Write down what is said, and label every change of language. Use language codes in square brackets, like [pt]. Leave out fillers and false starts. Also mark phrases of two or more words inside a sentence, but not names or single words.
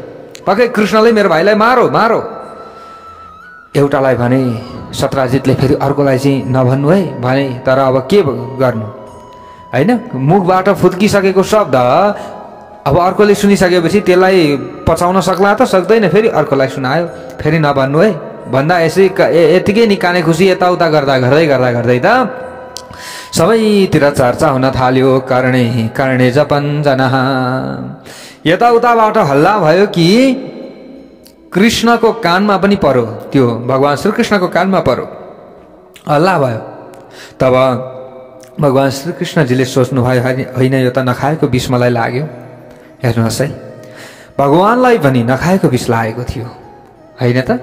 [ne] पक्कै कृष्णले मेरो भाइलाई मारो मारो। एउटालाई भने सत्राजितले फेरि अर्कोलाई चाहिँ नभन्नु है भने, तर अब के गर्नु होइन, मुखबाट फुत्किसकेको शब्द अब अर्कोले सुनिसकेपछि त्यसलाई पचाउन सक्ला त? सक्दैन। फेरि अर्कोलाई सुनायो, फेरि नभन्नु है भन्दा यतिकै नि काने खुसी यताउता गर्दै त सबैतिर चर्चा हुन थाल्यो। [sa] कर्णे जपन जनः। [ne] यताउताबाट हल्ला भयो कि कृष्णको कानमा पनि पर्यो, त्यो भगवान श्रीकृष्णको कानमा पर्यो, हल्ला भयो। तब भगवान श्रीकृष्णजीले सोच्नुभयो, होइन यो त नखाएको विष मलाई लाग्यो। हेर्नुहोस् है, भगवानलाई पनि नखाएको विष लागेको थियो होइन त?